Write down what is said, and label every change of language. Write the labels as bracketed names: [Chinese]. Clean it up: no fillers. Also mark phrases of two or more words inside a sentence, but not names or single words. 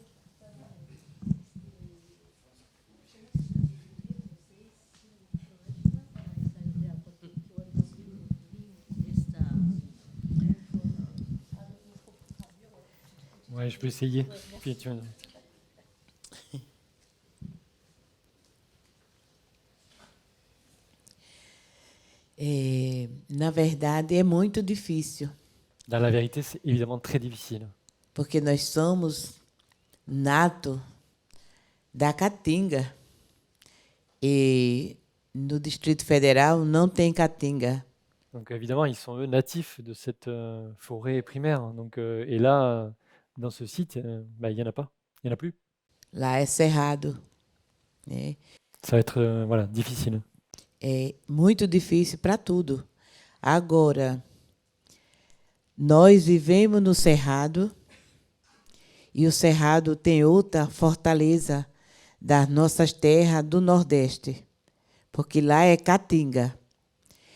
[French] Ouais, je peux essayer. Puis [Portuguese] Na verdade, é muito difícil. [French] Dans la vérité, c'est évidemment très difficile. [Portuguese] Porque nós somos nato da Caatinga. E no Distrito Federal não tem Caatinga. [French] Donc évidemment, ils sont eux natifs de cette forêt primaire. Donc, et là, dans ce site, il n'y en a pas. Il n'y en a plus. [Portuguese] Lá é cerrado. Né? [French] Ça va être voilà, difficile. [Portuguese] É muito difícil para tudo. Agora, nós vivemos no Cerrado e o Cerrado tem outra fortaleza das nossas terras do Nordeste, porque lá é Caatinga.